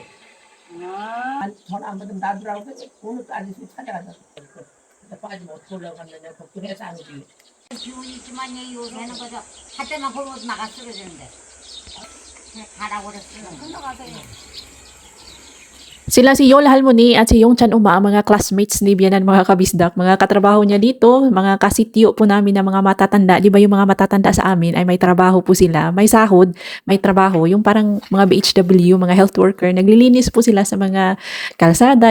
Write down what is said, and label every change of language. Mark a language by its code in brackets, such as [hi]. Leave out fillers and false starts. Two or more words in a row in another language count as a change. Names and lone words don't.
[ko] 전화 안 받으면 놔두라고 해서 오늘 또 아저씨 찾아가서. 빠지면 어떻게 올라갔느냐 걱정해서 안 오지. 기운이 있지만 요새는 그저 할 때만 홀로 나가 쓰러지는데 가라고 그랬어. 흘러가세요. [tl] Sila si Yol Halmoni at si Yong Chan Uma, ang mga classmates ni Bianan, mga kabisdak, mga katrabaho niya dito, mga kasityo po namin na mga matatanda. Di ba yung mga matatanda sa amin ay may trabaho po sila, may sahod, may trabaho. Yung parang mga BHW, mga health worker, naglilinis po sila sa mga kalsada.